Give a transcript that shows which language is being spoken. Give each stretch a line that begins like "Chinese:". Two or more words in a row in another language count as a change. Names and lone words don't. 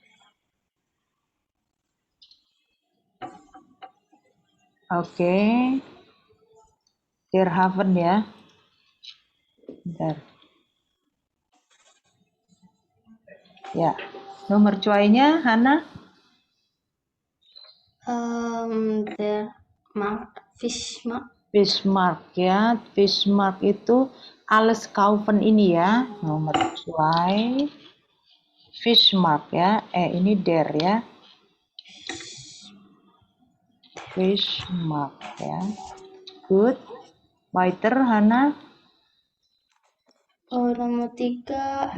Indonesian: Oke.
German: Der Hafen
Indonesian: ya. Bentar. Ya. Nomor 2-nya, Hana?
German: Der Fischmarkt.
Indonesian: Bismarck ya. Bismarck itu
German: alles kaufen
Indonesian: ini ya. Nomor 2. Bismarck ya. Ini der ya. Bismarck ya.
German: Good. Weiter, Hana?
Indonesian: Nomor 3.